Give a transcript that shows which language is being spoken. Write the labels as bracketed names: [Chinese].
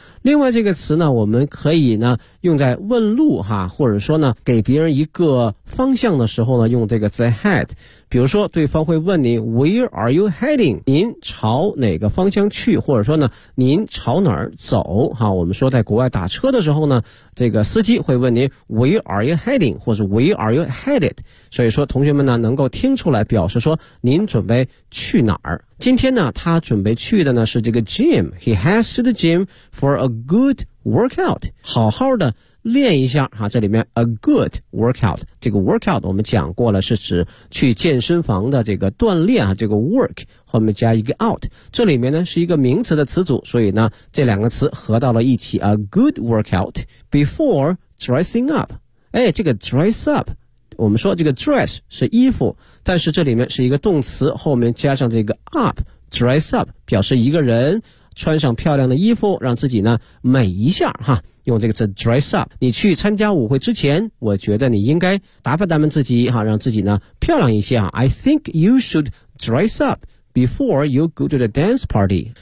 [Chinese] 另外这个词呢我们可以呢用在问路哈，或者说呢给别人一个方向的时候呢用这个词 head， 比如说对方会问你 [English] where are you heading， [Chinese] 您朝哪个方向去，或者说呢您朝哪儿走哈。我们说在国外打车的时候呢，这个司机会问您 [English] where are you heading [Chinese] 或者 [English] where are you headed， [Chinese] 所以说同学们呢能够听出来，表示说您准备去哪儿。今天呢，他准备去的呢是这个 gym. [English] He has to the gym for a good workout. [Chinese] 好好的练一下哈，这里面 [English] a good workout [Chinese] 这个 workout 我们讲过了，是指去健身房的这个锻炼哈，这个 work 后面加一个 out， 这里面呢是一个名词的词组，所以呢这两个词合到了一起 [English] a good workout before dressing up。 [Chinese] 哎，这个 dress up，我们说这个 dress 是衣服，但是这里面是一个动词，后面加上这个 up， dress up 表示一个人穿上漂亮的衣服，让自己呢美一下哈。用这个词 dress up， 你去参加舞会之前，我觉得你应该打扮打扮自己哈，让自己呢漂亮一些哈。 [English] I think you should dress up before you go to the dance party。